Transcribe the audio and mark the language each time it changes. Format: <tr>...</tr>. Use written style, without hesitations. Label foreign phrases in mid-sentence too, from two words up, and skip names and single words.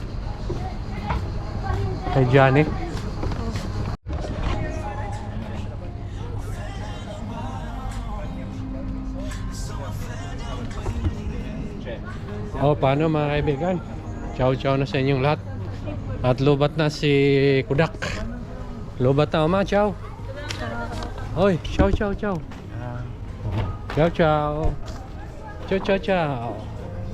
<tl>Kay Johnny. Paano mga kaibigan? Ciao na sa inyong lahat. At lubat na si Kudak. Lobat na, ma. Ciao.</tl> <it>Oy, ciao, ciao, ciao. Ciao, ciao. Ciao, ciao, ciao.</it>